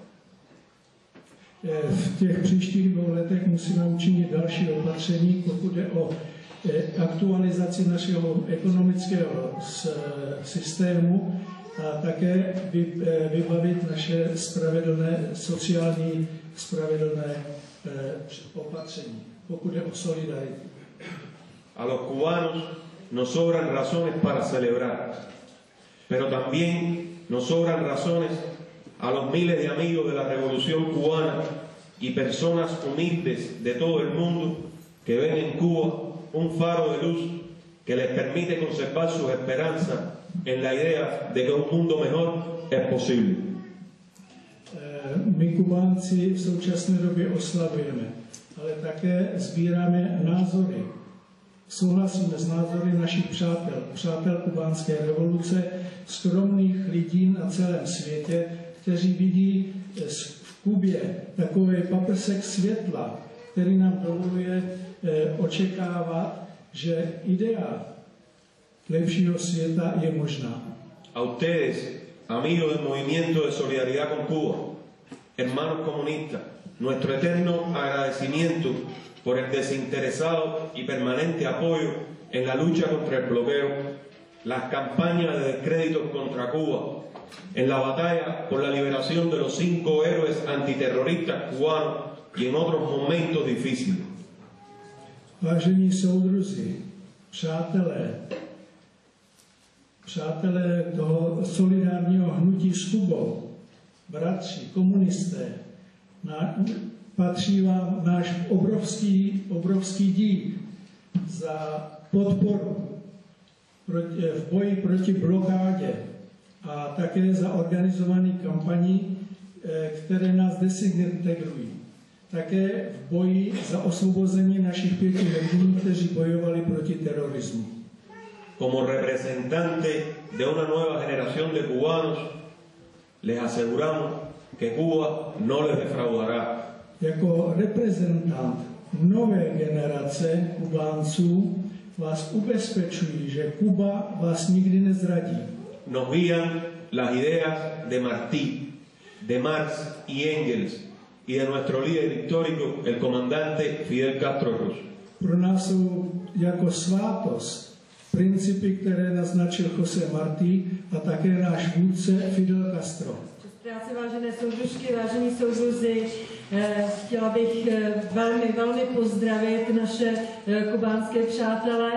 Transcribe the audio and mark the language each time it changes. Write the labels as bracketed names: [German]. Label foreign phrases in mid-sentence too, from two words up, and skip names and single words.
[Czech] V těch příštích 2 letech musíme učinit další opatření, pokud jde o aktualizaci našeho ekonomického systému a také vybavit naše sociální spravedlné opatření, pokud jde o solidaritu. [Spanish] A los cubanos nos sobran razones para celebrar, pero también nos sobran razones a los miles de amigos de la Revolución Cubana y personas humildes de todo el mundo que ven en Cuba un faro de luz que les permite conservar sus esperanzas en la idea de que un mundo mejor es posible. [Czech] My Kubánci v současné době oslavujeme, ale také sbíráme názory. Souhlasíme s názory našich přátel kubánské revoluce, skromných lidí na celém světě, kteří vidí v Kubě takový paprsek světla, který nám dovoluje očekávat, že idea lepšího světa je možná. [Spanish] A ustedes, amigos del Movimiento de Solidaridad con Cuba, hermanos comunistas, nuestro eterno agradecimiento por el desinteresado y permanente apoyo en la lucha contra el bloqueo, las campañas de descréditos contra Cuba, en la batalla por la liberación de los 5 héroes antiterroristas cubanos y en otros momentos difíciles. [Czech] Vážení soudruzi, přátelé toho solidárního hnutí s Kubou, bratři, komunisté, patří vám náš obrovský dík za podporu v boji proti blokádě a také za organizované kampaní, které nás desintegrují. Také v boji za osvobození našich 5 hrdinů, kteří bojovali proti terorismu. [Spanish] Como representante de una nueva generación de cubanos, les aseguramos que Cuba no les defraudará. [Czech] Jako reprezentant nové generace Kubánců vás ubezpečuji, že Kuba vás nikdy nezradí. [Spanish] Nos guían las ideas de Martí, de Marx y Engels y de nuestro líder histórico, el comandante Fidel Castro Ruz. [Czech] Pro nás jsou jako svátost principy, které naznačil José Martí a také náš vůdce Fidel Castro. Práce, vážené soudružky, vážení soudruzi, chtěla bych velmi pozdravit naše kubánské přátele.